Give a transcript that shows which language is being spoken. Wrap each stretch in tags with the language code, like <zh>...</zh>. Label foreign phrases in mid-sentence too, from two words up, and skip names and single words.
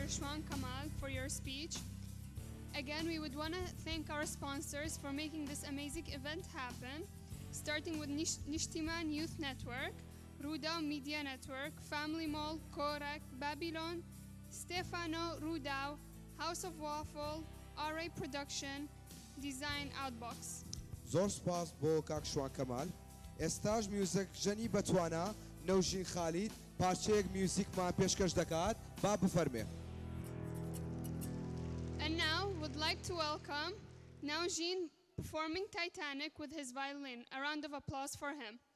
<en>Shwan Kamal, for your speech. Again, we would want to thank our sponsors for making this amazing event happen, starting with Nishtiman Youth Network, Rudao Media Network, Family Mall, Korak, Babylon, Stefano Rudao, House of Waffle, RA Production, Design Outbox.</en> <ckb>زۆر سپاس بۆ کاک شوان کەمال. ئێستاش میوزیک ژەنی بەتوانە نەوژین خالید پارچەیەک میوزیکمان پێشکەش دەکات با بفەرمێ.</ckb> <en>And now would like to welcome Naujin performing Titanic with his violin. A round of applause for him.</en>